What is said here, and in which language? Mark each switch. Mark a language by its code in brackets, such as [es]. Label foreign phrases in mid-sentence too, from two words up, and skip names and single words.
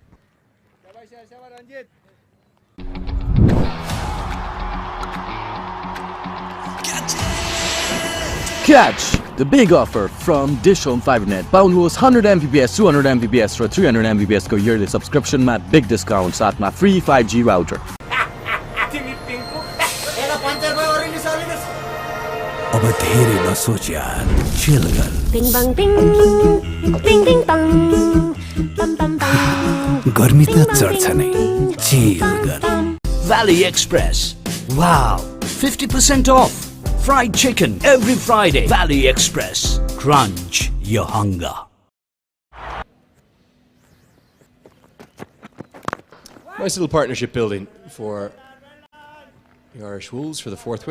[en] Catch the big offer from DishHome Fibernet. [ne] पाउनुहोस् 100 Mbps, 200 Mbps र 300 Mbps को [en] yearly subscription [ne] मा [en] big discount [ne] साथमा [en] free 5G router. [ne] अब धेरै नसोच यार, चिल गर. Bing bang bing, bing bing bang, bam bam bam. गर्मी त चढ्छ नै, चिल गर. [en] Valley Express. Wow, 50% off. Fried chicken every Friday. Valley Express. Crunch your hunger. Nice little partnership building for the Irish Wolves for the fourth wicket.